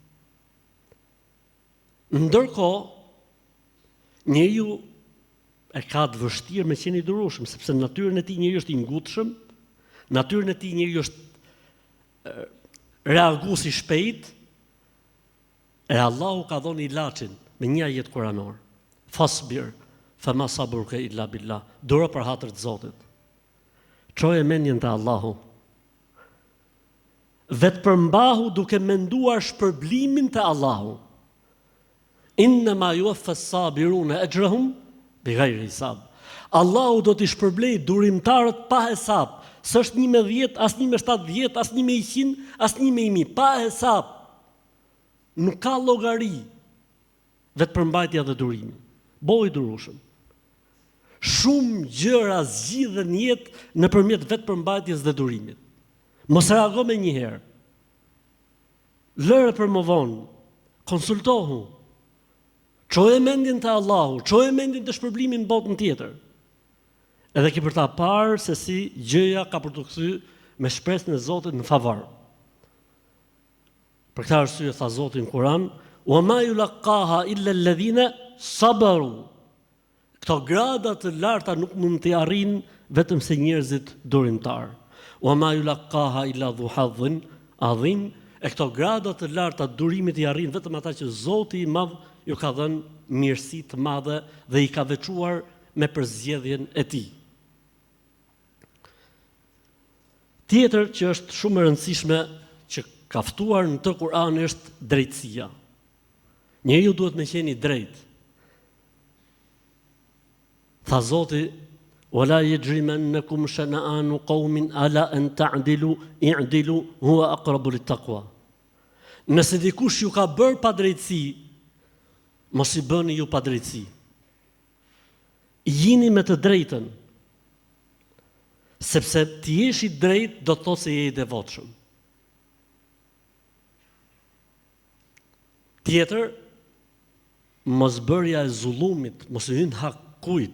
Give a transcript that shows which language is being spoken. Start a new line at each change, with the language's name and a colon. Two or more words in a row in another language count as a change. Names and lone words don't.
Albanian: Ndërkohë, njeriu e ka të vështirë me qenë i durueshëm, sepse natyrën e tij njeriu është i ngutshëm, natyrën e tij njeriu është reagues i shpejt, e Allahu ka dhënë ilaçin me një ajet kuranor.
Arabic: فاصبر وما صبرك إلا بالله.
Albanian: Duro për hatër të Zotit. Çoje mendjen te Allahu. Vetë përmbahu duke menduar shpërblimin te Allahu.
Arabic: إنما يوفى الصابرون أجرهم بغير حساب.
Albanian: Allahu do t'i shpërblej durimtarët pa hesab. S'është 1 me 10, as 1 me 70, as 1 me 100, as 1 me 1000, pa hesab. Nuk ka llogari vetë përmbajtja dhe durimi. Boj durueshëm. Shumë gjëra zgjidhen jetë nëpërmjet vetë përmbajtjes dhe durimit. Mos reago me njëherë. Lëre për më vonë. Konsultohu. Çoje mendjen te Allahu, çoje mendjen te shpërblimi në botën tjetër. Edhe ki për ta parë se si gjëja ka për të kthyer me shpresën e Zotit në favor. Për këtë arsye tha Zoti në Kur'an,
Arabic: "وما يلقاها إلا الذين صبروا."
Albanian: Këto grada të larta nuk mund t'i arrijnë vetëm se njerëzit durimtar.
Arabic: "وما يلقاها إلا ذو حظ عظيم."
Albanian: E këto grada të larta të durimit i arrin vetëm ata që Zoti i Madh ju ka dhënë mirësi të madhe dhe i ka veçuar me përzgjedhjen e tij. Tjetër që është shumë e rëndësishme që ka ftuar në të Kur'an është drejtësia. Njeriu duhet me qenë i drejtë. Tha Zoti:
Arabic: "ولا يجرمنكم شنآن قوم على ألا تعدلوا اعدلوا هو أقرب للتقوى."
Albanian: Nëse dikush ju ka bërë padrejtësi, mos i bëni ju padrejtësi. Jini me të drejtën. Sepse ti jesh i drejtë do të thotë se je i devotshëm. Tjetër, mos bërja e zullumit, mos i hyn hak kujt.